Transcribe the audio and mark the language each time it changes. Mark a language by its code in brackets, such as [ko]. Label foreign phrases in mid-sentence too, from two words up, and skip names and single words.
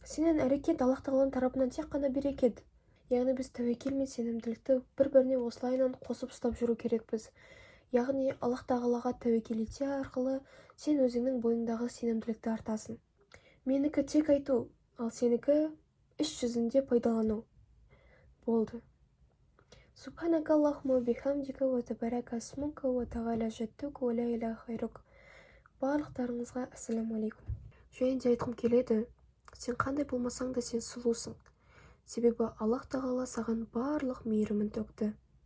[kk] Сенің әрекет Аллах тағаланың тарапынан тек қана берекет. Яғни біз тәуекел мен сенімділікті бір-біріне осылайынан қосып ұстап жүру керекпіз. Яғни Аллах тағалаға тәуекел ете арқылы сен өзіңнің бойыңдағы сенімділікті артасың. Менікі тек айту, ал сенікі іс жүзінде пайдалану. Болды. [ar] سبحانك اللهم وبحمدك وتبارك اسمك وتعالى جدك ولا إله غيرك. [kk] Барлықтарыңызға [ar] السلام عليكم. [kk] Және де айтқым келеді, сен қандай болмасаң да сен сұлусың. Себебі Аллах тағала саған барлық мейірімін төкті.